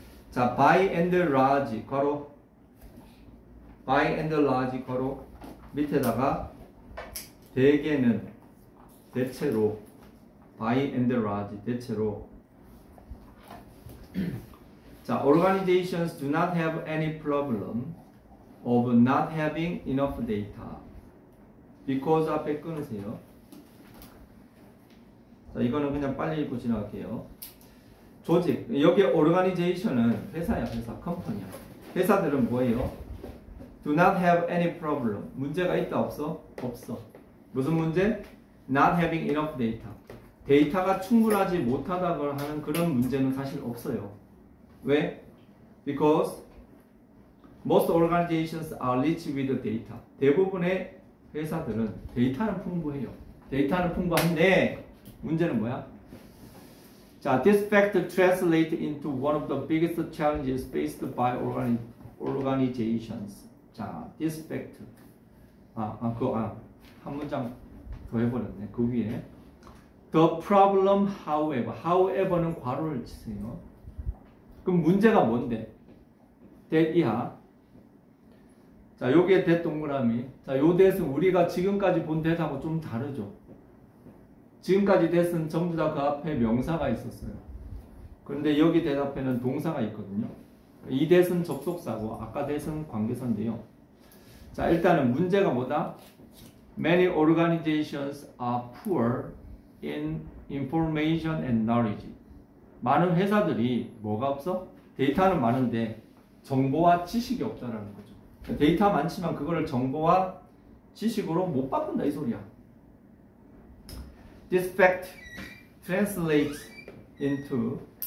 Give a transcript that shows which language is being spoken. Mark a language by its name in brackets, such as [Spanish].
[English] 자, by and large [Korean] 괄호 [English] by and large [Korean] 괄호 밑에다가 대개는 대체로 [English] by and large [Korean] 대체로 자, [English] organizations do not have any problem of not having enough data because [Korean] 앞에 끊으세요. 자, 이거는 그냥 빨리 읽고 지나갈게요. 조직, 여기 organization은 회사야, 회사, 컴퍼니야. 회사들은 뭐예요? [English] Do not have any problem. [Korean] 문제가 있다 없어? 없어. 무슨 문제? [English] Not having enough data. [Korean] 데이터가 충분하지 못하다고 하는 그런 문제는 사실 없어요. 왜? [English] Because most organizations are rich with data. [Korean] 대부분의 회사들은 데이터는 풍부해요. 데이터는 풍부한데 문제는 뭐야? [English] 자, this fact translates into one of the biggest challenges faced by organizations. [Korean] 자, [English] this fact. [Korean] 한 문장 더 해버렸네. 그 위에. [English] The problem, however. [Korean] however는 괄호를 치세요. 그럼 문제가 뭔데? that 이하. 자, 요게 that 동그라미. 자, 요 that은 우리가 지금까지 본 that하고 좀 다르죠. 지금까지 that은 전부 다 그 앞에 명사가 있었어요. 그런데 여기 that 앞에는 동사가 있거든요. 이 that은 접속사고 아까 that은 관계사인데요. 자, 일단은 문제가 뭐다? [English] Many organizations are poor in information and knowledge. [Korean] 많은 회사들이 뭐가 없어? 데이터는 많은데 정보와 지식이 없다라는 거죠. 데이터 많지만 그거를 정보와 지식으로 못 바꾼다 이 소리야. [English] This fact translates into.